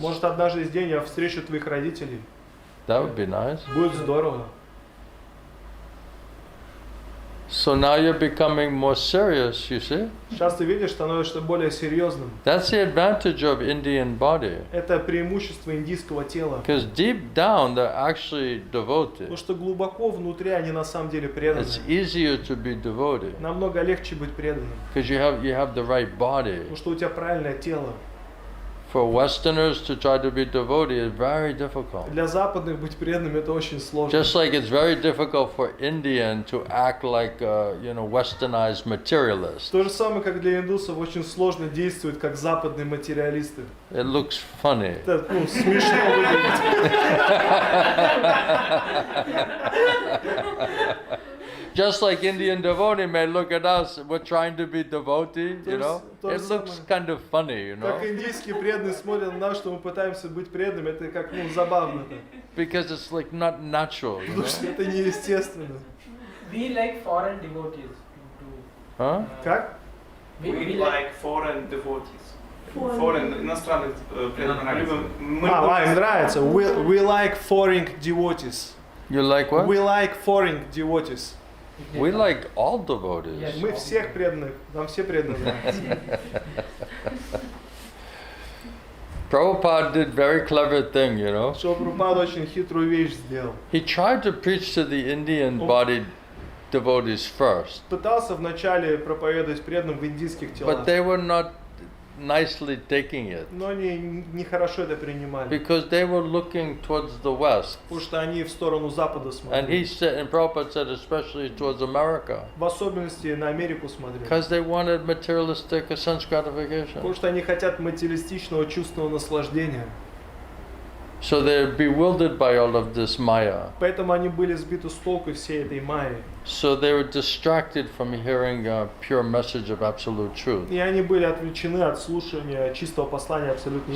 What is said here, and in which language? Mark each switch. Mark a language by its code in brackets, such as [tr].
[ru] Может, однажды из день я встречу твоих родителей. [en] That would be nice. [ru] Будет здорово. [en] So now you're becoming more serious, you see? [ru] Сейчас ты видишь, становишься более серьезным. [en] That's the advantage of Indian body. [ru] Это преимущество индийского тела. [en] Because deep down, they're actually [ru] Потому [en] devoted. [ru] что глубоко внутри они на самом деле преданы. [en] It's easier to be devoted. [ru] Намного легче быть преданным. [en] Because you have the right body. [ru] Потому что у тебя правильное тело. [en] For Westerners to try to be devotee is very difficult. [ru] Для западных быть преданным это очень сложно. [en] Just like it's very difficult for Indian to act like a, westernized materialist. [ru] То же самое, как для индусов, очень сложно действовать как западные материалисты. [en] It looks funny. [ru] Это смешно выглядит. [en] Just like Indian devotee may look at us, we're trying to be devotee, [ru] То есть- то [en] It [ru] же [en] looks [ru] самое. [en] kind of funny, [ru] Как индийские преданные смотрят на нас, что мы пытаемся быть преданными, это как забавно-то. [en] Because it's like not natural, [ru] Потому что это неестественно. [en] We like foreign devotees. Huh? [ru] Как? [en] We like foreign devotees. Foreign, [ru] иностранных преданных. Любим- мы любим- нравится. [en] We like foreign devotees. You like what? We like foreign devotees. We like all devotees. Yes. [ru] Мы всех преданных, нам все преданные. [en] Prabhupada did very clever thing, [ru] Прабхупада очень хитрую вещь сделал. [en] He tried to preach to the Indian bodied devotees first, [ru] Пытался вначале проповедовать преданным в индийских телах, [en] but they were not nicely taking it [ru] но они нехорошо это принимали, [en] because they were looking towards the west. [ru] потому что они в сторону Запада [en] And he [ru] смотрели. [en] said, and Prabhupada said, especially towards America, [ru] В особенности на Америку смотрели. [en] because they wanted materialistic sense gratification. [ru] Потому что они хотят материалистичного чувственного наслаждения. [en] So they're bewildered by all of this Maya. [ru] Поэтому они были сбиты с толку всей этой майи. [en] So they were distracted from hearing a pure message of absolute truth. [ru] И они были отвлечены от слушания чистого послания абсолютной